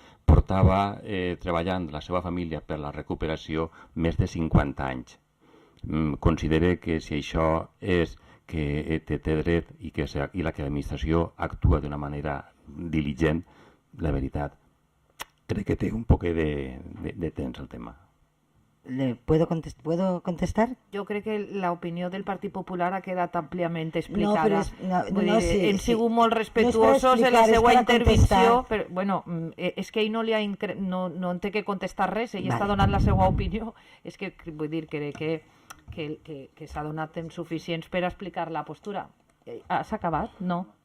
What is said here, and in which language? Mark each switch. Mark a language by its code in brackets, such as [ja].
[ca] Portava treballant la seva família per la recuperació més de 50 anys. Considere que si això és que té dret i la que l'administració actua d'una manera diligent, la veritat, crec que té un poc de temps el tema. [es] ¿Puedo contestar? Yo creo que la opinión del Partido Popular ha quedado ampliamente explicada. [ca] Hem sigut molt respetuosos en la seva intervenció, però bueno, és que ell no en té que contestar res, ell està donant la seva opinió. És que vull dir que s'ha donat temps suficients per explicar la postura. Has acabat? No.